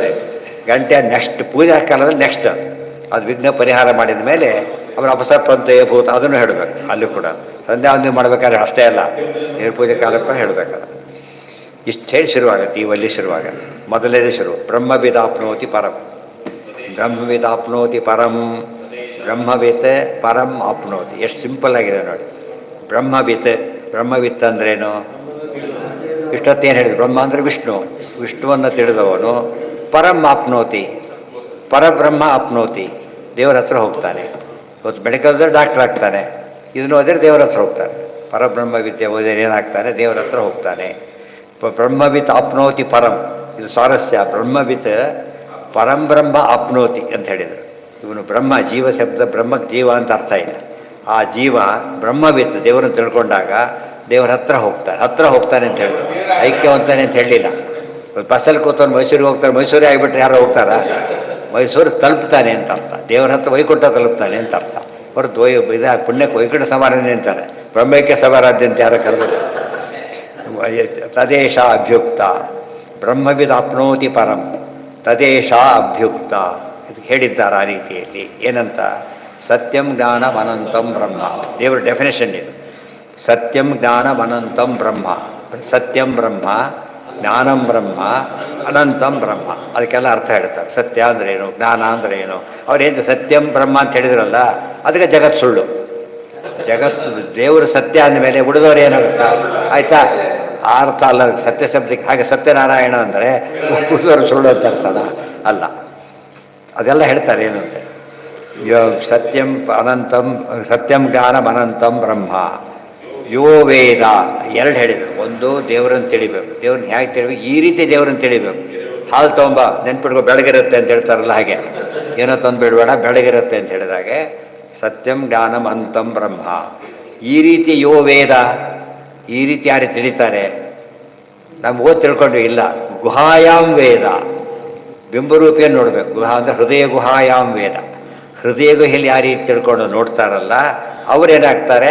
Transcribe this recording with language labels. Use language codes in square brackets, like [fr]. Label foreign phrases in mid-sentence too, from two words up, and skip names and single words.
[kn] ಗಂಟೆ ನೆಕ್ಸ್ಟ್ ಪೂಜಾ ಕಾಲದಲ್ಲಿ ನೆಕ್ಸ್ಟ್ ಅದು ವಿಘ್ನ ಪರಿಹಾರ ಮಾಡಿದ ಮೇಲೆ ಅವರ ಅಪಸತ್ವಂತ ಭೂತ ಅದನ್ನು ಹೇಳಬೇಕು. ಅಲ್ಲಿ ಕೂಡ ಸಂಧ್ಯಾ ವಂದನೆ ಮಾಡಬೇಕಾದ್ರೆ ಅಷ್ಟೇ ಅಲ್ಲ, ದೇವ್ರ ಪೂಜೆ ಕಾಲಕ್ಕೂ ಹೇಳಬೇಕಲ್ಲ. ಇಷ್ಟು ಹೇಳಿ ಶುರುವಾಗುತ್ತೆ ಈ ವಲ್ಲಿ. ಶುರುವಾಗತ್ತೆ ಮೊದಲನೇ ಶುರು. [sa] ಬ್ರಹ್ಮವಿದಾಪ್ನೋತಿ ಪರಂ. ಬ್ರಹ್ಮವಿದಾಪ್ನೋತಿ ಪರಂ. ಬ್ರಹ್ಮವಿತ್ ಪರಂ ಆಪ್ನೋತಿ. [kn] ಎಷ್ಟು ಸಿಂಪಲ್ ಆಗಿದೆ ನೋಡಿ. ಬ್ರಹ್ಮವಿತ್. ಬ್ರಹ್ಮವಿತ್ ಅಂದ್ರೇನು? ಇಷ್ಟೊತ್ತೇನು ಹೇಳಿದ್ರು? ಬ್ರಹ್ಮ ಅಂದರೆ ವಿಷ್ಣು. ವಿಷ್ಣುವನ್ನು ತಿಳಿದವನು [sa] ಪರಂ ಆಪ್ನೋತಿ, ಪರಬ್ರಹ್ಮ ಆಪ್ನೋತಿ, [kn] ದೇವರ ಹತ್ರ ಹೋಗ್ತಾನೆ. ಇವತ್ತು ಮೆಡಿಕಲ್ದಲ್ಲಿ ಡಾಕ್ಟರ್ ಆಗ್ತಾನೆ, ಇದನ್ನು ಓದಿದ್ರೆ ದೇವರ ಹತ್ರ ಹೋಗ್ತಾನೆ. ಪರಬ್ರಹ್ಮ ವಿದ್ಯೆ ಓದಿದ್ರೆ ಏನಾಗ್ತಾನೆ, ದೇವರ ಹತ್ರ ಹೋಗ್ತಾನೆ. [sa] ಬ್ರಹ್ಮವಿತ್ ಆಪ್ನೋತಿ ಪರಂ, [kn] ಇದು ಸ್ವಾರಸ್ಯ. [sa] ಬ್ರಹ್ಮವಿತ್ ಪರಂ ಬ್ರಹ್ಮ ಆಪ್ನೋತಿ [kn] ಅಂತ ಹೇಳಿದರು. ಇವನು ಬ್ರಹ್ಮ, ಜೀವ ಶಬ್ದ ಬ್ರಹ್ಮಕ್ಕೆ ಜೀವ ಅಂತ ಅರ್ಥ ಇದೆ. ಆ ಜೀವ ಬ್ರಹ್ಮವಿತ್ ದೇವರನ್ನು ತಿಳ್ಕೊಂಡಾಗ ದೇವರ ಹತ್ರ ಹೋಗ್ತಾನೆ ಅಂತ ಹೇಳಿದ್ರು. ಐಕ್ಯವಂತಾನೆ ಅಂತ ಹೇಳಲಿಲ್ಲ. ಬಸ್ಸಲ್ಲಿ ಕೂತವ್ರು ಮೈಸೂರಿಗೆ ಹೋಗ್ತಾರೆ, ಮೈಸೂರೇ ಆಗಿಬಿಟ್ರೆ ಯಾರೋ ಹೋಗ್ತಾರ? ಮೈಸೂರು ತಲುಪ್ತಾನೆ ಅಂತ ಅರ್ಥ. ದೇವರ ಹತ್ರ ವೈಕುಂಠ ತಲುಪ್ತಾನೆ ಅಂತ ಅರ್ಥ. ಹೊರತು ಪುಣ್ಯಕ್ಕೆ ವೈಕುಂಠ ಸಮಾರಾಧನೆ ಅಂತಾರೆ, ಬ್ರಹ್ಮಕ್ಕೆ ಸಮಾರಾಧ್ಯ ಅಂತ ಯಾರೋ ಕರೆದ್ರು. [sa] ತದೇಶ ಅಭ್ಯುಕ್ತ ಬ್ರಹ್ಮವಿದ್ ಆಪ್ನೋತಿ ಪರಂ ತದೇಶ ಅಭ್ಯುಕ್ತ [kn] ಇದು ಹೇಳಿದ್ದಾರೆ. ಆ ರೀತಿಯಲ್ಲಿ ಏನಂತ, [sa] ಸತ್ಯಂ ಜ್ಞಾನಂ ಅನಂತಂ ಬ್ರಹ್ಮ. [kn] ದೇವರ ಡೆಫಿನೇಷನ್ ಇದು. [sa] ಸತ್ಯಂ ಜ್ಞಾನಂ ಅನಂತಂ ಬ್ರಹ್ಮ. ಸತ್ಯಂ ಬ್ರಹ್ಮ, ಜ್ಞಾನಂ ಬ್ರಹ್ಮ, ಅನಂತಂ ಬ್ರಹ್ಮ. [kn] ಅದಕ್ಕೆಲ್ಲ ಅರ್ಥ ಹೇಳ್ತಾರೆ. ಸತ್ಯ ಅಂದ್ರೆ ಏನು, ಜ್ಞಾನ ಅಂದ್ರೆ ಏನು. ಅವ್ರೇನು [sa] ಸತ್ಯಂ ಬ್ರಹ್ಮ [kn] ಅಂತ ಹೇಳಿದ್ರಲ್ಲ, ಅದಕ್ಕೆ ಜಗತ್ತು ಸುಳ್ಳು. ಜಗತ್ತು ದೇವರು ಸತ್ಯ ಅಂದಮೇಲೆ ಉಳಿದವರು ಏನಾಗುತ್ತಾ? ಆಯ್ತಾ, ಆ ಅರ್ಥ ಅಲ್ಲ ಸತ್ಯ ಶಬ್ದಕ್ಕೆ. ಹಾಗೆ ಸತ್ಯನಾರಾಯಣ ಅಂದರೆ ಉಳಿದವರು ಸುಳ್ಳು ಅಂತ ಅರ್ಥನ ಅಲ್ಲ. ಅದೆಲ್ಲ ಹೇಳ್ತಾರೆ ಏನಂತೆ, [sa] ಸತ್ಯಂ ಅನಂತಂ, ಸತ್ಯಂ ಜ್ಞಾನಂ ಅನಂತಂ ಬ್ರಹ್ಮ ಯೋ ವೇದ. [kn] ಎರಡು ಹೇಳಿದರು. ಒಂದು, ದೇವರನ್ನು ತಿಳಿಬೇಕು. ದೇವ್ರನ್ನ ಹೇಗೆ ತಿಳಿಬೇಕು? ಈ ರೀತಿ ದೇವರನ್ನು ತಿಳಿಬೇಕು. ಹಾಲು ತೊಗೊಂಬ, ನೆನ್ಪಿಡ್ಕೊ, ಬೆಳಗಿರುತ್ತೆ ಅಂತ ಹೇಳ್ತಾರಲ್ಲ ಹಾಗೆ. ಏನೋ ತಂದು ಬಿಡಬೇಡ, ಬೆಳಗಿರುತ್ತೆ ಅಂತ ಹೇಳಿದಾಗೆ [sa] ಸತ್ಯಂ ಜ್ಞಾನಂ ಅನಂತಂ ಬ್ರಹ್ಮ. [kn] ಈ ರೀತಿ [sa] ಯೋ ವೇದ, [kn] ಈ ರೀತಿ ಯಾರು ತಿಳಿತಾರೆ? ನಮ್ಗೆ ಓದಿ ತಿಳ್ಕೊಂಡ್ವಿ ಇಲ್ಲ. [sa] ಗುಹಾಯಾಮ್ ವೇದ, [kn] ಬಿಂಬರೂಪಿಯನ್ನು ನೋಡಬೇಕು. ಗುಹಾ ಅಂದರೆ ಹೃದಯ [sa] ಗುಹಾಯಾಮ್ ವೇದ. [kn] ಹೃದಯ ಗುಹೆಯಲ್ಲಿ ಯಾವ ರೀತಿ ತಿಳ್ಕೊಂಡು ನೋಡ್ತಾರಲ್ಲ ಅವರೇನಾಗ್ತಾರೆ?